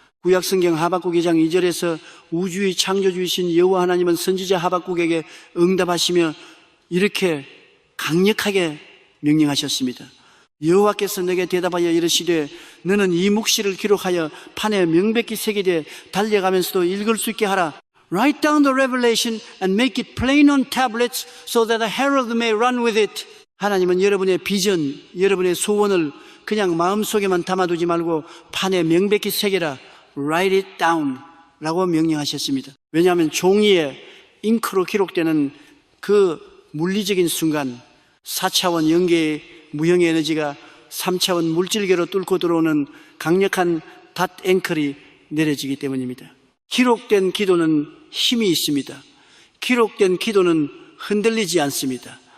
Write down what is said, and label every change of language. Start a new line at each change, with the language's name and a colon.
Korean: 구약성경 하박국 2장 2절에서 우주의 창조주이신 여호와 하나님은 선지자 하박국에게 응답하시며 이렇게 강력하게 명령하셨습니다. 여호와께서 내게 대답하여 이르시되 너는 이 묵시를 기록하여 판에 명백히 새기되 달려가면서도 읽을 수 있게 하라.
English: Write down the revelation and make it plain on tablets so that the herald may run with it.
Korean: 하나님은 여러분의 비전, 여러분의 소원을 그냥 마음속에만 담아두지 말고 판에 명백히 새겨라.
English: Write it down
Korean: 라고 명령하셨습니다. 왜냐하면 종이에 잉크로 기록되는 그 물리적인 순간 4차원 연계의 무형의 에너지가 3차원 물질계로 뚫고 들어오는 강력한 닷 앵클이 내려지기 때문입니다. 기록된 기도는 힘이 있습니다. 기록된 기도는 흔들리지 않습니다.